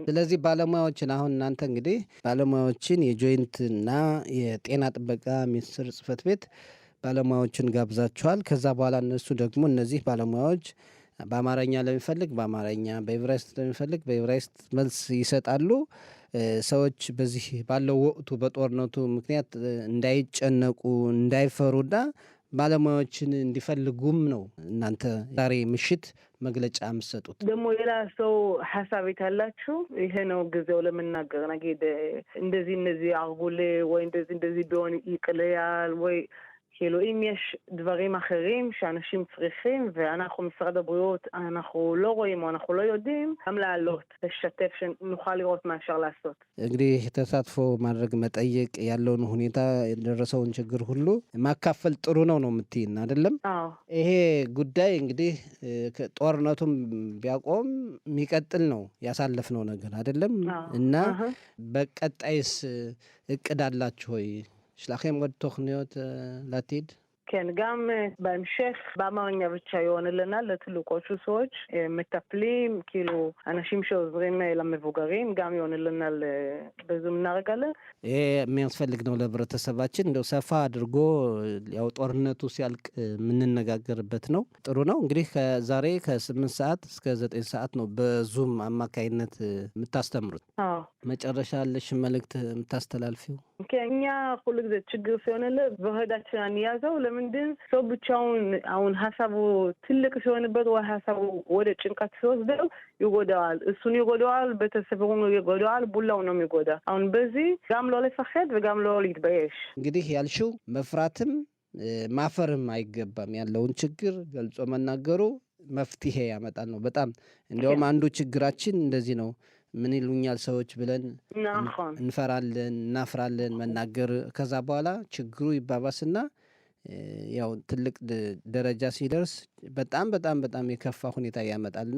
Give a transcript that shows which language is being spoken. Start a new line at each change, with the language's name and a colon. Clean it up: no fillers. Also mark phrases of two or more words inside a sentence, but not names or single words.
Amharic: ስለዚህ ባለሙያዎችን አሁን እናንተ እንግዲህ ባለሙያዎችን የጆይንትና የጤና ጥበቃ ሚኒስቴር ጽሕፈት ቤት ባለሙያዎችን ጋብዛችኋል። ከዛ በኋላ እነሱ ደግሞ እነዚህ ባለሙያዎች በአማርኛ ለሚፈልግ በአማርኛ በዕብራይስጥ ለሚፈልግ በዕብራይስጥ መልስ ይሰጣሉ። ሰዎች በዚህ ባለው ወቅቱ በጦርነቱ ምክንያት እንዳይጨነቁ እንዳይፈሩና ባለሙያዎችን እንዲፈልጉም ነው እናንተ ዛሬ ምሽት መግለጫ የምትሰጡት። ደግሞ ሌላ ሰው ሐሳብ ያላችሁ ይሄ ነው ጊዜው ለመናገር ነግደ እንደዚህ አርጉሌ ወይ እንደዚህ ቢሆን ይቅለያል ወይ
Hebrew: כאילו אם יש דברים אחרים שאנשים צריכים ואנחנו משרד הבריאות אנחנו לא רואים או אנחנו לא יודעים גם לעלות לשתף שנוכל לראות מה אפשר לעשות.
Amharic: እንግዲህ ተሳትፎ ማድረግ መጠየቅ ያለውን ሁኔታ የደረሰውን ችግር ሁሉ ማካፈል ጥሩ ነው የምትይን አይደለም? አዎ። ይሄ ጉዳይ እንግዲህ ጦርነቱም ቢያቆም የሚቀጥል ነው ያሳለፍነው ነገር አይደለም? እና በቀጣይስ እቅድ አላችሁ ወይ?
Hebrew: שלכם עוד תוכניות לעתיד? כן, גם בהמשך באמרኛ
Amharic: ብቻ ይሆንልናል ለትልቆቹ ሰዎች
Hebrew: መטפלים כאילו אנשים שעוזרים למבוגרים גם
Amharic: ይሆንልናል በዙም እናደርጋለን። ይሄ የሚያስፈልግ ነው ለህብረተሰባችን። እንደው ሰፋ አድርጎ ያው ጦርነቱ ሲያልቅ የምንነጋገርበት ነው። ጥሩ ነው እንግዲህ ከዛሬ ከ8 ሰዓት እስከ 9 ሰዓት ነው በዙም አማካይነት የምታስተምሩት። አዎ። መጨረሻ ያለሽ መልእክት የምታስተላልፊው? ከኛ ሁሉ ጊዜ ችግር ሲሆንለ በሆዳችን አንያዘው። ለምንድን ሰው ብቻውን አሁን ሀሳቡ ትልቅ ሲሆንበት ወይ ሀሳቡ ወደ ጭንቀት ሲወስደው ይጎዳዋል፣ እሱን ይጎዳዋል፣ ቤተሰቡን ይጎዳዋል፣ ቡላው ነው የሚጎዳ። አሁን በዚህ ጋም
Hebrew: לא לפחד וגם לא להתבייש።
Amharic: እንግዲህ ያልሽው መፍራትም ማፈርም አይገባም። ያለውን ችግር ገልጾ መናገሩ መፍትሄ ያመጣል ነው። በጣም እንዲያውም አንዱ ችግራችን እንደዚህ ነው። ምን ይሉኛል ሰዎች ብለን እንፈራለን፣ እናፍራለን መናገር። ከዛ በኋላ ችግሩ ይባባስና ያው ትልቅ ደረጃ ሲደርስ በጣም የከፋ ሁኔታ ያመጣልና